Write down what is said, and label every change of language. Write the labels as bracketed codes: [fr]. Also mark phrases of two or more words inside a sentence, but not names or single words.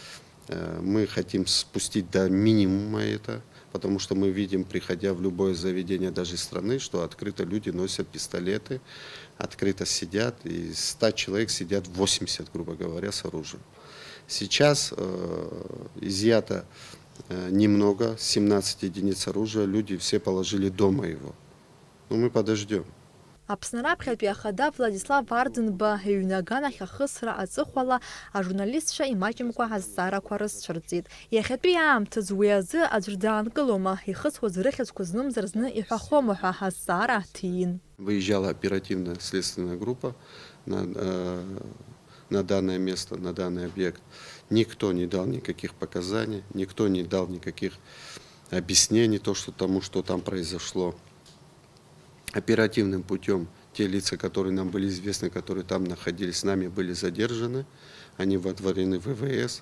[ru] Мы хотим спустить до минимума это, потому что мы видим, приходя в любое заведение даже страны, что открыто люди носят пистолеты, открыто сидят, и из 100 человек сидят 80, грубо говоря, с оружием. Сейчас изъято немного, 17 единиц оружия, люди все положили дома его. Но мы подождем. [ab] Аԥсны раԥхьатәи ахада Владислав Ардынба ҩнаганахь ахысра аҵыхәала ажурналистцәа имаҷымкәа азҵаарақәа рызцәырҵит. Иахьатәи аамҭазы уи азы аӡәыр даанкылома, ихысуаз рыхьыӡқәа знымзар зны иҳәахома ҳәа азҵаара ҭиин. [ru] Выезжала оперативная следственная группа на данное место, на данный объект. Никто не дал никаких показаний, никто не дал никаких объяснений тому, что там произошло. Оперативным путем те лица, которые нам были известны, которые там находились, с нами были задержаны, они водворены в ВВС.